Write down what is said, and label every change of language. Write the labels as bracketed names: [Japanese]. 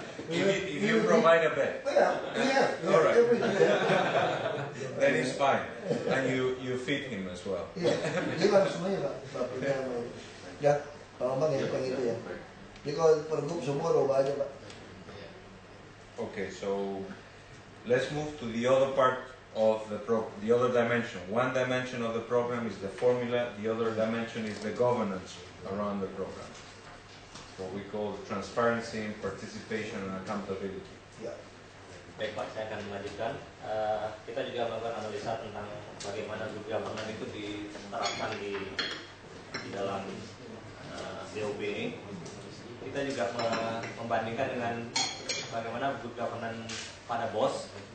[English] If you provide a bed, all right, that is fine, and you feed him as well. [Indonesian] Iya, dia harus semuanya Pak, bapaknya mau. Ya, Pak Omang ya, yang itu ya. Jadi kalau per grup semua roba aja Pak. [English] Okay, so let's move to the other part of the other dimension. One dimension of the program is the formula, the other dimension is the governance around the program. What we call transparency, participation, and accountability. [Indonesian] Ya. Baik Pak, saya akan melanjutkan. Kita juga melakukan analisa tentang bagaimana good governance itu diterapkan di dalam DOP ini. Kita juga membandingkan dengan bagaimana good governance pada BOS.